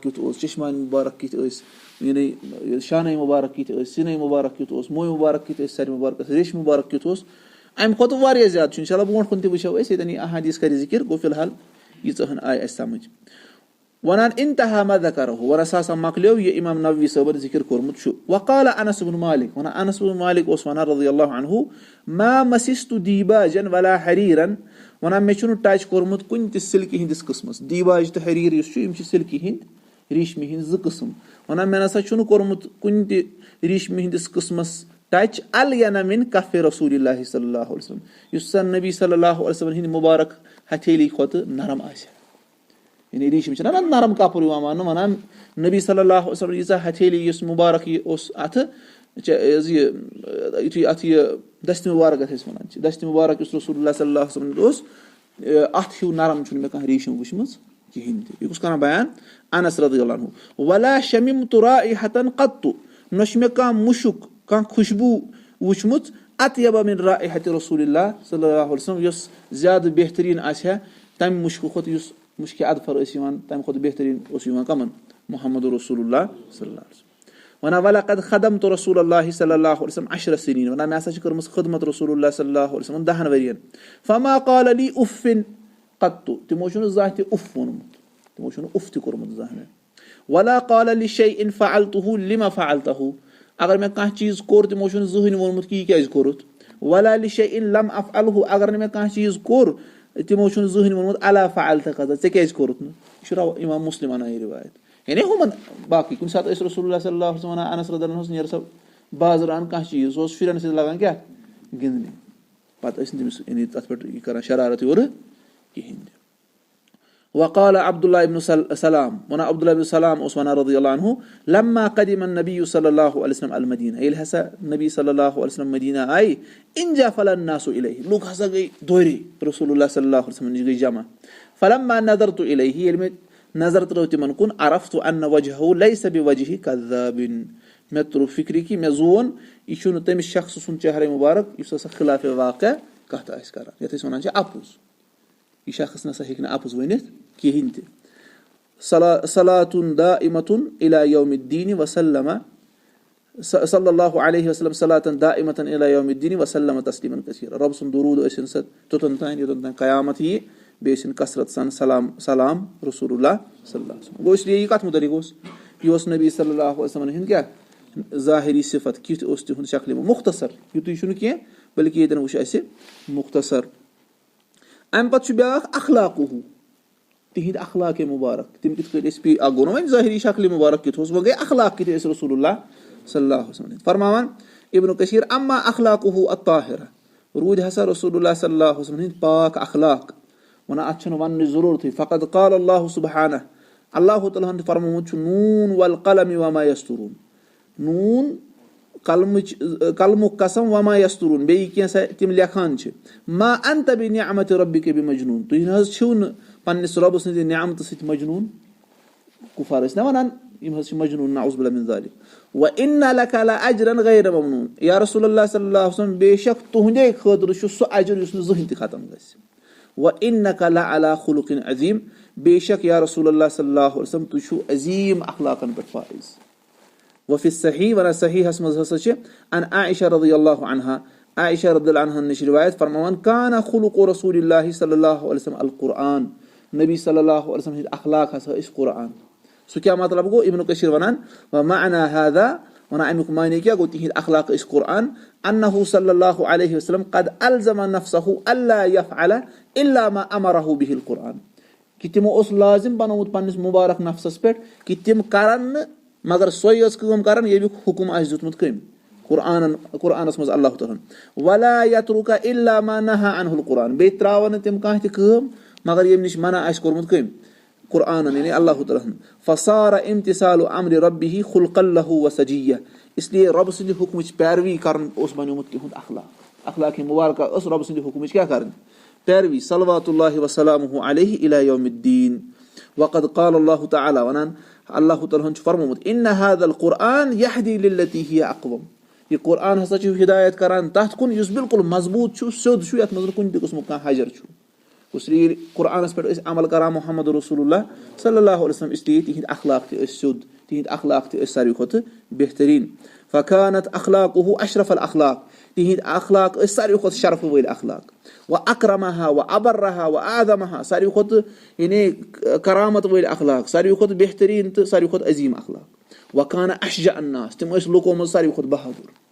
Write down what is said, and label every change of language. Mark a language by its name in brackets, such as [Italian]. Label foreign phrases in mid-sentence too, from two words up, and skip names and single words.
[Kashmiri] کیُتھ اوس چشمانہِ مُبارک کِتھ ٲسۍ یعنی شانے مُبارک کِتھ ٲسۍ سِنے مُبارک کیُتھ اوس موے مُبارک کِتھ ٲسۍ سرِ مُبارکس ریش مُبارک کیُتھ اوس اَمہِ کھۄتہٕ واریاہ زیادٕ چھُ [Arabic] اِنشاء اللہ [Kashmiri] برونٛٹھ کُن تہِ وٕچھو أسۍ ییٚتٮ۪ن یہِ احادیٖث کرِ ذِکِر گوٚو فِلحال ییٖژاہ ہن آیہِ اَسہِ سَمجھ وَنان [Arabic] اِنتہا ما ذکرہُ [Kashmiri] وَنان سُہ ہسا مۄکلیو یہِ اِمام نووی صٲبن ذِکِر کوٚرمُت چھُ وقال انس بن مالک وَنان انس بن مالک اوس وَنان [Arabic] رضی اللہ عنہُ ما مسستُ دیٖباجن ولا حریٖرن [Kashmiri] وَنان مےٚ چھُنہٕ ٹچ کوٚرمُت کُنہِ تہِ سِلکہِ ہِنٛدِس قٕسمَس دیٖباج تہٕ حریٖر یُس چھُ یِم چھِ سِلکہِ ہِنٛدۍ ریٖشمہِ ہِنٛدۍ زٕ قٕسٕم وَنان مےٚ نسا چھُنہٕ کوٚرمُت کُنہِ تہِ ریٖشمہِ ہِنٛدِس قٕسمَس ٹچ [Arabic] الینہ مِن کفِ رسول اللہ صلی اللہ علیہ وسلم [Kashmiri] یُس زن نبی [Arabic] صلی اللہ علیہ وسلم [Kashmiri] ہِنٛدِ مُبارک ہتھیلی کھۄتہٕ نرم آسہِ ہا یعنی ریٖشم چھِنہ نرم کپُر یِوان ماننہٕ وَنان نبی [Arabic] صلی اللہ علیہ وسلم [Kashmiri] ییٖژاہ ہتھیلی یُس مُبارک یہِ اوس اَتھٕ یِتھُے اَتھ یہِ دستہِ مُبارک یَتھ أسۍ وَنان چھِ دستہِ مُبارک یُس [Arabic] رسول اللہ صلی اللہ علیہ وسلم [Kashmiri] اوس اَتھ ہیوٗ نرم چھُنہٕ مےٚ کانٛہہ ریٖشم وٕچھمٕژ کِہینۍ تہِ یہِ کُس کران بیان انس [Arabic] رضی اللہ عنہُ ولا شممت رائحة قط [Kashmiri] نہ چھُ مےٚ کانٛہہ مُشُک کانٛہہ خوشبوٗ وٕچھمُت [Arabic] اطیب من رائحة رسول اللہ صلی اللہ علیہ وسلم [Kashmiri] یۄس زیادٕ بہتریٖن آسہِ ہا تَمہِ مُشکہٕ کھۄتہٕ یُس مُشکہِ اَدفر ٲسۍ یِوان تَمہِ کھۄتہٕ بہتریٖن اوس یِوان کَمن محمد [Arabic] رسول اللہ صلی اللہ علیہ وسلم [Kashmiri] وَنان [Arabic] ولقد خدمت رسول اللہ صلی اللہ علیہ وسلم 10 سنیٖن [Kashmiri] وَنان مےٚ ہسا چھِ کٔرمٕژ خدمت [Arabic] رسول اللہ صلی اللہ علیہ وسلم [Kashmiri] 10 ؤرین [Arabic] فما قال لی اُفن قط [Kashmiri] تِمو چھُنہٕ زانٛہہ تہِ اُف ووٚنمُت تِمو چھُنہٕ اُف تہِ کوٚرمُت زانٛہہ مےٚ [Arabic] ولا قال لشیء فعلتہ لما فعلتہ [Kashmiri] اگر مےٚ کانٛہہ چیٖز کوٚر تِمو چھُنہٕ زٕہٕنۍ ووٚنمُت کہِ یہِ کیازِ کوٚرُتھ [Arabic] ولا لشیء لم افعلہ [Kashmiri] اگر نہٕ مےٚ کانٛہہ چیٖز کوٚر تِمو چھُنہٕ زٕہٕنۍ ووٚنمُت [Arabic] الا فعلتہ [Kashmiri] قضا ژےٚ کیازِ کوٚرُتھ نہٕ یہِ چھُ اِمام مُسلِم اَنان یہِ رِوایت یعنی ہُمن باقٕے کُنہِ ساتہٕ ٲسۍ [Arabic] رسول اللہ صلی اللہ علیہ وسلم [Kashmiri] وَنان انس رضی اللہ عنہُس نیرٕ سا بازرٕ اَن کانٛہہ چیٖز سُہ اوس شُرٮ۪ن سۭتۍ لگان کیاہ گِنٛدنہِ پتہٕ ٲسۍ نہٕ تٔمِس یعنی تَتھ پٮ۪ٹھ یہِ کران شرارت یورٕ کِہینۍ تہِ وقال عبداللہ ابن سلام وَنان عبداللہ ابن سلام اوس وَنان [Arabic] رضی اللہ عنہُ لما قدم النبی صلی اللہ علیہ وسلم [Kashmiri] المدیٖنہ ییٚلہِ ہسا نبی [Arabic] صلی اللہ علیہ وسلم [Kashmiri] مدیٖنہ آیہِ [Arabic] انجافل الناس الیہ [Kashmiri] لُکھ ہسا گٔے دورے [Arabic] رسول اللہ صلی اللہ علیہ وسلم [Kashmiri] نِش گٔے جمع [Arabic] فلما نظرت الیہ [Kashmiri] ییٚلہِ مےٚ نظر ترٲو تِمن کُن [Arabic] عرفت ان وجہہ لیس بوجہ کذاب [Kashmiri] مےٚ تروو فِکرِ کہِ مےٚ زون یہِ چھُنہٕ تٔمِس شخصہٕ سُنٛد چہرے مُبارک یُس ہسا خِلاف واقع کتھ آسہِ کران یتھ أسۍ وَنان چھِ اَپُز یہِ شخص نسا ہیٚکہِ نہٕ اَپُز ؤنِتھ کِہینۍ تہِ [Arabic] صلاتُن دائمتن الی یوم الدین وسلم صلی اللہ علیہ وسلم صلاتن دائمتن الی یوم الدین وسلم تسلیٖمن کثیٖرا [Kashmiri] رۄب سُنٛد دروٗد ٲسِن سا توٚتن تانۍ یوٚتن تانۍ قیامت یِیہِ بیٚیہِ ٲسِن کثرت سان سلام [Arabic] رسول اللہ صلی اللہ علیہ وسلم [Kashmiri] گوٚو [Urdu] اس لیے [Kashmiri] یہِ کتھ مُتعلِق اوس یہِ اوس نبی [Arabic] صلی اللہ علیہ وسلم [Kashmiri] ہُنٛد کیاہ ظٲہری صفت کیُتھ اوس تِہُنٛد شکلہِ مُختصر یِتُے چھُنہٕ کینٛہہ بٔلکہِ ییٚتٮ۪ن وٕچھ اَسہِ مُختصر اَمہِ پتہٕ چھُ بیٛاکھ اخلاقہُ تِہنٛدۍ اخلاقے مُبارک تِم کِتھ کٔنۍ ٲسۍ اکھ گوٚو نہ وۄنۍ ظٲہری شکلہِ مُبارک کیُتھ اوس وۄنۍ گٔے اخلاق کِتھ ٲسۍ [Arabic] رسول اللہ صلی اللہ علیہ وسلم [Kashmiri] فرماوان ابن کثیٖر [Arabic] اما اخلاقہُ الطاہرہ [Kashmiri] روٗدۍ ہسا [Arabic] رسول اللہ صلی اللہ علیہ وسلم [Kashmiri] ہٕنٛدۍ پاک اخلاق وَنان اَتھ چھُنہٕ وَننٕچ ضروٗرتھٕے فقط [Arabic] قال اللہ سبحانہ اللہ تعالیٰ [Kashmiri] ہن فرمومُت چھُ [Arabic] نوٗن والقلم وما یسطرون نوٗن [Kashmiri] قلمُک قسم [Arabic] وما یسطرون [Kashmiri] بیٚیہِ کینٛژھا تِم لیکھان چھِ [Arabic] ما انت بنعمتِ ربِکَ بمجنوٗن [Kashmiri] تُہۍ نہ حظ چھِو نہٕ پننِس رۄبہٕ سٕنٛدِ نعمتہٕ سۭتۍ مجنوٗن کُفار ٲسۍ نہ وَنان یِم حظ چھِ مجنوٗن [Arabic] نعوذ باللہ من ذالِک وَإِنَّ لَكَ لَأَجْرًا غَيْرَ مَمْنُونٍ [Kashmiri] یا [Arabic] رسول اللہ صلی اللہ علیہ وسلم [Kashmiri] بے شک تُہنٛدے خٲطرٕ چھُ سُہ اجر یُس نہٕ زٕہٕنۍ تہِ ختم گژھِ [Arabic] وَإِنَّكَ لَعَلَىٰ خُلُقٍ عظیٖم [Kashmiri] بے شک [Arabic] یا رسول اللہ صلی اللہ علیہ وسلم [Kashmiri] تُہۍ چھِو عظیٖم اخلاقن پٮ۪ٹھ فٲیِز وفی صحیح وَنان صحیحس منٛز ہسا چھِ ان عائشہ [Arabic] رضی اللہ عنہا [Kashmiri] عائشہ رضی اللہ عنہن نِش رِوایت فرماوان [Arabic] کانا خُلُقُ رسول اللہ صلی اللہ علیہ وسلم القرآن [Kashmiri] نبی [Arabic] صلی اللہ علیہ وسلم [Kashmiri] ہٕنٛدۍ اخلاق ہسا ٲسۍ قرآن سُہ کیاہ مطلب گوٚو ابن کثیٖر وَنان [Arabic] ومعنى هذا [Kashmiri] وَنان امیُک معنے کیاہ گوٚو تِہنٛدۍ اخلاق ٲسۍ قرآن [Arabic] انہُ صلی اللہ علیہ وسلم قد الزم نفسہ اللہ یفعل الا ما امرہ بہ القرآن [Kashmiri] کہِ تِمو اوس لازم بنومُت پننِس مُبارک نفسس پٮ۪ٹھ کہِ تِم کرن نہٕ مگر سۄے ٲس کٲم کران ییٚمیُک حُکُم آسہِ دیُتمُت کٔمۍ قرآنس منٛز اللہ تعالیٰ ہن [Arabic] ولا یترُکَ الا ما نہا عنہ القرآن [Kashmiri] بیٚیہِ تراون نہٕ تِم کانٛہہ تہِ کٲم مگر ییٚمہِ نِش منع آسہِ کوٚرمُت کٔمۍ قرآنن یعنی اللہ تعالیٰ ہن [Arabic] فصار امتثال امرِ ربہ خُلقًا لہُ وسجیہ [Urdu] اس لیے [Kashmiri] رۄبہٕ سٕنٛدِ حُکمٕچ پیروی کرُن اوس بنیومُت تِہُنٛد اخلاق مُبارکہ ٲس رۄبہٕ سٕنٛدِ حُکمٕچ کیاہ کرٕنۍ پیروی [Arabic] صلوات اللہ وسلامہ علیہ الی یوم الدین وقد قال اللہ تعالیٰ [Kashmiri] وَنان اللہ تعالیٰ ہن چھُ فرمومُت [Arabic] ان هذا القرآن یہدی للتی ہی اقوم [Kashmiri] یہِ قرآن ہسا چھُ ہدایت کران تتھ کُن یُس بالکل مضبوٗط چھُ سیوٚد چھُ یتھ منٛز نہٕ کُنہِ تہِ قٕسمُک کانٛہہ حجر چھُ [Urdu] اس لیے [Kashmiri] ییٚلہِ قرآنس پٮ۪ٹھ ٲسۍ عمل کران محمد [Arabic] رسول اللہ صلی اللہ علیہ وسلم [Urdu] اس لیے [Kashmiri] تِہنٛدۍ اخلاق تہِ ٲسۍ سیوٚد تِہنٛدۍ اخلاق تہِ ٲسۍ ساروی کھۄتہٕ بہتریٖن [Arabic] فکانت اخلاقہُ اشرف الاخلاق [Kashmiri] تِہنٛدۍ اخلاق ٲسۍ ساروی کھۄتہٕ شرفہٕ وٲلۍ اخلاق [Arabic] واکرمہا واابرہا واعظمہا [Kashmiri] ساروی کھۄتہٕ یعنی کرامت وٲلۍ اخلاق ساروی کھۄتہٕ بہتریٖن تہٕ ساروی کھۄتہٕ عظیٖم اخلاق [Arabic] وکانہ اشجع الناس [Kashmiri] تِم ٲسۍ لُکو منٛز ساروی کھۄتہٕ بہادُر